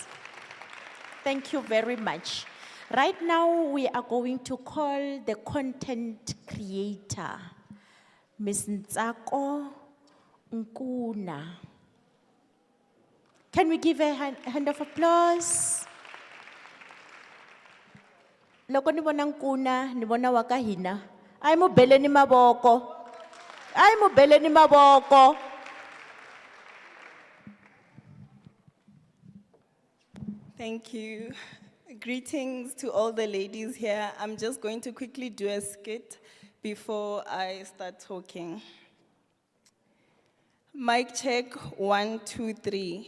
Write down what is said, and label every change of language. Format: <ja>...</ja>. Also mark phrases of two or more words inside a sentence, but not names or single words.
<en>Thank you very much. Right now, we are going to call the content creator, Ms. Ntsako Nkuna. Can we give a hand of applause?</en> <ts>Loko ni vona Nkuna, ni vona wa ka hina. Ai mo beleni mavoko. Ai mo beleni mavoko.</ts> <en>Thank you. Greetings to all the ladies here. I'm just going to quickly do a skit before I start talking. Mic check, 1, 2, 3.</en>